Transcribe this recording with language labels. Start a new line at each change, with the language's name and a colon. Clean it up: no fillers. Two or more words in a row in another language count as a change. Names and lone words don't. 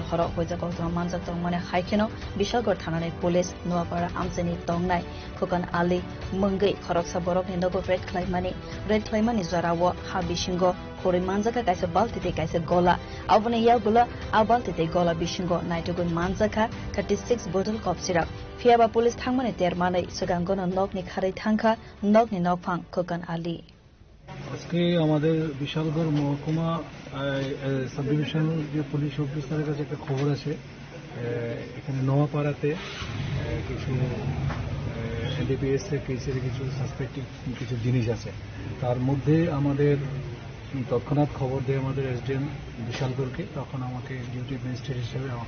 Kok Borok: horo hoja koktuma manjak tongmani haikeno bishal gor thanane police noapara amseni tongnai khokan ali mungai khoroksa borok ni nogo red claimani zorawo ha bishingo Kori Manjaka kaisa baltite kaisa gola abone ya gola abaltite gola bishingo naitugun Manjaka 36
English: bottle cough syrup
Kok Borok: Fiaba police thangmane termanai sugangono nokni kharai thangkha nokni nokphang Kokan Ali
Bangla: আজকে আমাদের বিশালগড় মহকুমা
English: sub division
Bangla: যে পুলিশ অফিসারের কাছে একটা খবর আছে এখানে নোয়াপাড়াতে কিছু NDPS এর কেসের কিছু সাসপেক্টিভ কিছু জিনিস আছে তার মধ্যে আমাদের তৎক্ষণাৎ খবর দেয় আমাদের SDM বিশালগড়কে তখন আমাকে
English: duty magistrate
Bangla: হিসেবে আমাকে